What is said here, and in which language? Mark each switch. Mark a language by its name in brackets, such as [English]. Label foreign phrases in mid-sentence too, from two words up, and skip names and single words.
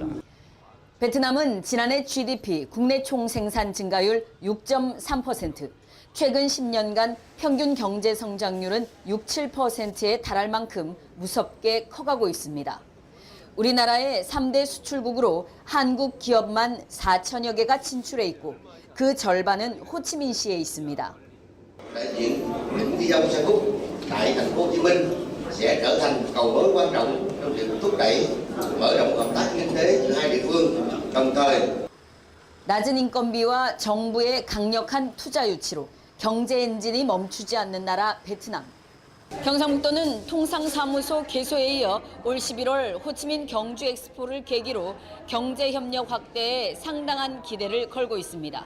[Korean] 베트남은 지난해 GDP 국내 총생산 증가율 6.3%, 최근 10년간 평균 경제 성장률은 6, 7%에 달할 만큼 무섭게 커가고 있습니다. 우리나라의 3대 수출국으로 한국 기업만 4천여 개가 진출해 있고 그 절반은 호치민시에 있습니다. [Vietnamese] đại diện những cái dân xe cút tại thành phố Hồ Chí Minh sẽ trở thành cầu nối quan trọng trong việc thúc đẩy mở rộng hợp tác kinh tế giữa hai địa phương, đồng thời [Korean] 낮은 인건비와 정부의 강력한 투자 유치로 경제 엔진이 멈추지 않는 나라 베트남. 경상북도는 통상사무소 개소에 이어 올 11월 호치민 경주 엑스포를 계기로 경제협력 확대에 상당한 기대를 걸고 있습니다.